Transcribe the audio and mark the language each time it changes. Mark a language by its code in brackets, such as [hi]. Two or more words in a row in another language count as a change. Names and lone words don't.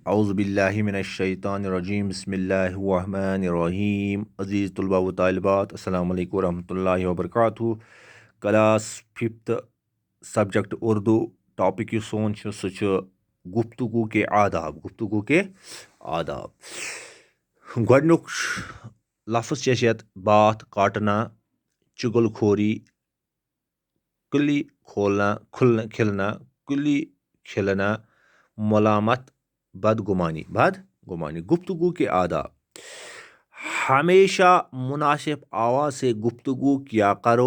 [ar] اعوذ باللہ من الشیطان الرجیم بسم اللہ الرحمن الرحیم [ur] عزیز طلباء و طالبات [ar] السلام علیکم ورحمۃ اللہ وبرکاتہ [en] class fifth subject Urdu topic [ks] یُس سون چھُ سُہ چھُ [ur] گفتگو کے آداب [ks] گۄڈنیُک لفظ چھِ اَسہِ یَتھ [ur] بات کاٹنا چُگل خوری کلی کھولنا کھلنا کلی کھلنا ملامت بدگمانی گفتگو کے آداب ہمیشہ مناسب آواز سے گفتگو کیا کرو.